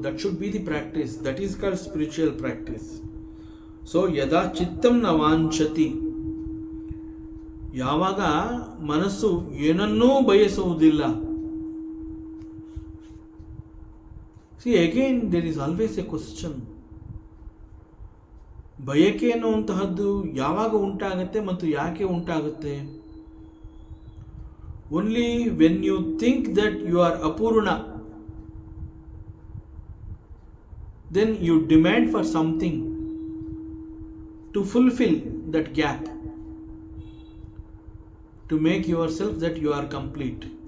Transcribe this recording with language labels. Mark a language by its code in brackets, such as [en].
[en] That should be the practice. That is called spiritual practice. So [sa] yada chittam na vanchati, [kn] ಯಾವಾಗ ಮನಸ್ಸು ಏನನ್ನೂ ಬಯಸುವುದಿಲ್ಲ. [en] See, again there is always a question. [kn] ಬಯಕೆ ಅನ್ನುವಂತಹದ್ದು ಯಾವಾಗ ಉಂಟಾಗುತ್ತೆ ಮತ್ತು ಯಾಕೆ ಉಂಟಾಗುತ್ತೆ? [en] Only when you think that you are apurna, then you demand for something to fulfill that gap, to make yourself that you are complete.